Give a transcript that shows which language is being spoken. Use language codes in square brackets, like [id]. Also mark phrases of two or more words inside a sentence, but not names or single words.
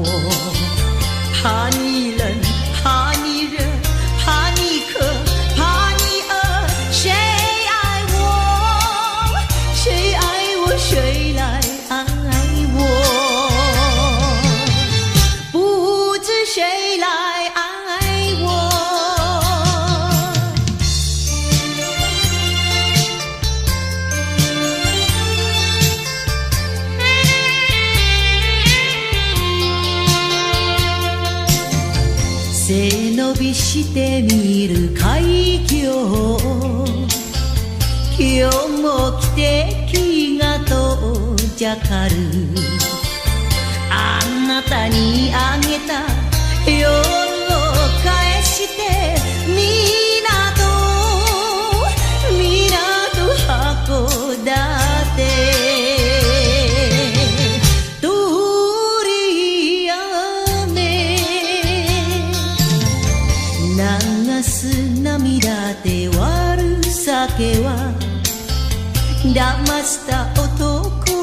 [zh] 怕你冷，怕你热，怕你渴，怕你饿，谁爱我，谁爱我，谁来爱我，不知谁来爱我。 [ja] 背伸びしてみる海峡、今日も汽笛が遠ざかる。あなたにあげた夜を返して港函館、鳥やめ流す涙で割る酒は騙した男